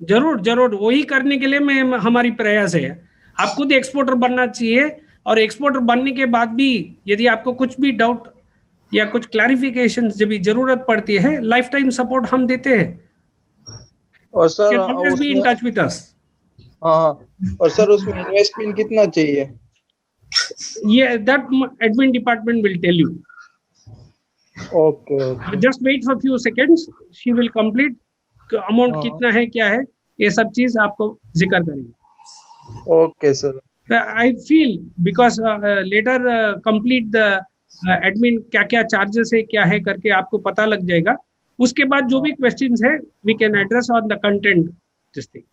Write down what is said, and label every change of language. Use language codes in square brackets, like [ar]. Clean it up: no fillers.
[hi] जरूर, वही करने के लिए मैं हमारी प्रयास है। आप खुद एक्सपोर्टर बनना चाहिए, और एक्सपोर्टर बनने के बाद भी यदि आपको कुछ भी डाउट या कुछ क्लैरिफिकेशन जब भी जरूरत पड़ती है, लाइफ टाइम सपोर्ट हम देते हैं। और sir [en] Be in touch with us. [hi] हाँ, और सर उसमें इन्वेस्टमेंट कितना चाहिए? [en] ये that admin department will tell you. Okay. Just wait for a few seconds. She will complete. [hi] Amount हाँ। कितना है, क्या है, ये सब चीज आपको जिक्र करेंगे। [en] Okay sir. I feel because later complete the admin [hi] क्या क्या चार्जेस है, क्या है करके आपको पता लग जाएगा। उसके बाद जो भी क्वेश्चंस है [en] we can address on the content this thing.